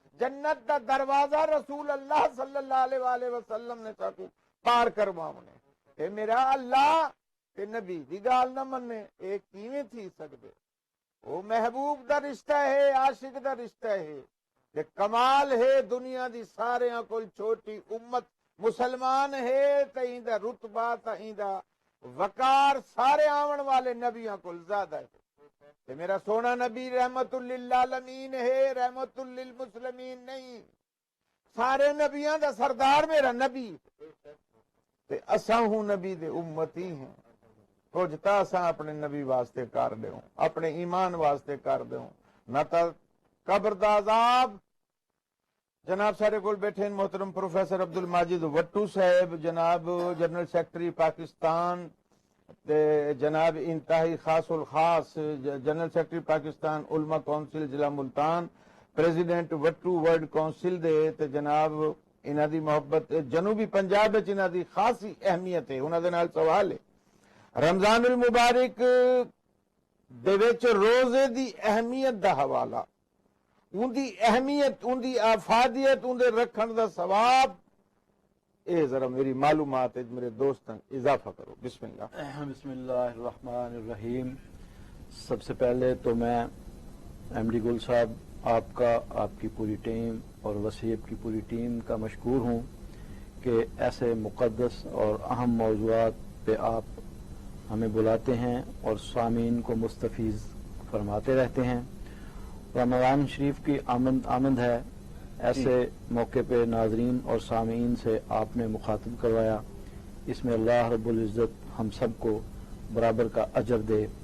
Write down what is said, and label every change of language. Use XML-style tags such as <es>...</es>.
<skr>جنت دا دروازہ رسول اللہ صلی اللہ علیہ وآلہ وسلم نے ساکو پار کرواونے. اے میرا اللہ تے نبی دی گال نہ مننے اے کیویں تھی سکدے. او محبوب دا رشتہ ہے عاشق دا رشتہ ہے کہ کمال ہے دنیا دی ساریاں کول چھوٹی امت مسلمان ہے تہیں دا رتبہ تہیں دا وقار سارے آون والے نبیاں کول زیادہ ہے. کہ میرا سونا نبی رحمت للعالمین ہے رحمت للمسلمین نہیں. سارے نبیاں دا سردار میرا نبی تے اساں ہوں نبی دے امتی ہیں. کچھ تا اساں اپنے نبی واسطے کر دیوں اپنے ایمان واسطے کر دیوں نہ تا قبر دا عذاب. جناب سارے کول بیٹھے ہیں محترم پروفیسر عبد الماجد وٹو صاحب جناب جنرل سیکرٹری پاکستان تے جناب انتہائی خاص الخاص جنرل سیکرٹری پاکستان علماء کونسل ضلع ملتان پریزیڈنٹ وٹو ورلڈ کونسل دے تے جناب انہاں دی محبت جنوبی پنجاب وچ انہاں دی خاصی اہمیت ہے. انہاں دے نال سوال ہے رمضان المبارک دے وچ روزے دی اہمیت دا حوالہ ان دی اہمیت ان دی افادیت ان دے رکھن دا ثواب اے ذرا میری معلومات ہے میرے دوستاں اضافہ کرو. بسم اللہ.</skr> <ar>بسم اللہ الرحمن الرحیم.</ar> <ur>سب سے پہلے تو میں ایم ڈی گل صاحب آپ کا، آپ کی پوری ٹیم اور وسیب کی پوری ٹیم کا مشکور ہوں کہ ایسے مقدس اور اہم موضوعات پہ آپ ہمیں بلاتے ہیں اور سامعین کو مستفیض فرماتے رہتے ہیں۔ رمضان شریف کی آمد ہے، ایسے موقع پہ ناظرین اور سامعین سے آپ نے مخاطب کروایا، اس میں اللہ رب العزت ہم سب کو برابر کا اجر دے،</ur>